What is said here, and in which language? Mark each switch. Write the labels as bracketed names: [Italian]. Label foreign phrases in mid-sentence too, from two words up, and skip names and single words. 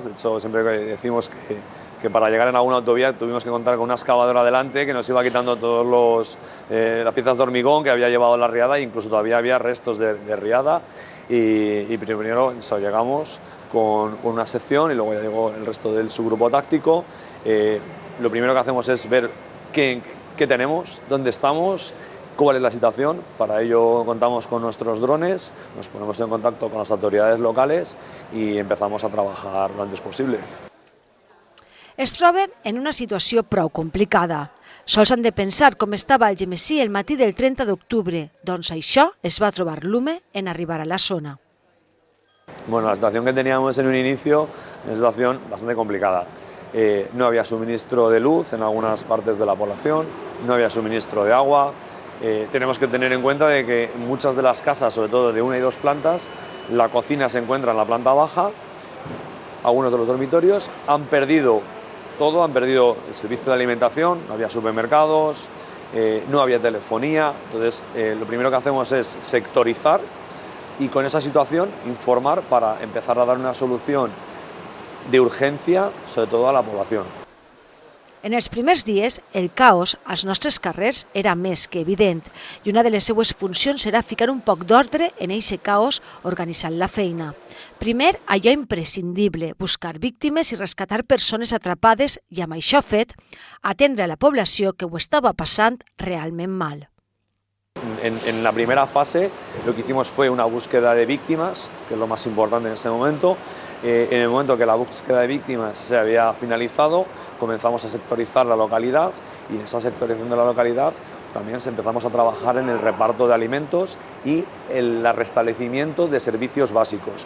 [Spanish] De hecho, siempre decimos que para llegar en alguna autovía tuvimos que contar con una excavadora delante que nos iba quitando todas las piezas de hormigón que había llevado la riada e incluso todavía había restos de riada y primero llegamos con una sección y luego ya llegó el resto del subgrupo táctico. Lo primero que hacemos es ver qué tenemos, dónde estamos, cuál es la situación. Para ello contamos con nuestros drones, nos ponemos en contacto con las autoridades locales y empezamos a trabajar lo antes posible. [Catalan] Es troben en una situació prou complicada. Sols han de pensar com estava el Algemesí el matí del 30 d'octubre, doncs això es va trobar Lume en arribar a la zona. [Spanish] Bueno, la situación que teníamos en un inicio es una situación bastante complicada. no había suministro de luz en algunas partes de la población, no había suministro de agua. Tenemos que tener en cuenta de que muchas de las casas, sobre todo de 1 y 2 plantas, la cocina se encuentra en la planta baja, algunos de los dormitorios han perdido todo, han perdido el servicio de alimentación, no había supermercados, no había telefonía. Entonces lo primero que hacemos es sectorizar y con esa situación informar para empezar a dar una solución de [Catalan] urgència, sobretot a la població. En els primers dies, el caos als nostres carrers era més que evident i una de les seues funcions era ficar un poc d'ordre en aquest caos organitzant la feina. Primer, allò imprescindible, buscar víctimes i rescatar persones atrapades i, amb això fet, atendre a la població que ho estava passant realment mal. [Spanish] En la primera fase lo que hicimos fue una búsqueda de víctimas, que es lo más importante en ese momento. En el momento que la búsqueda de víctimas se había finalizado, comenzamos a sectorizar la localidad y en esa sectorización de la localidad también empezamos a trabajar en el reparto de alimentos y el restablecimiento de servicios básicos.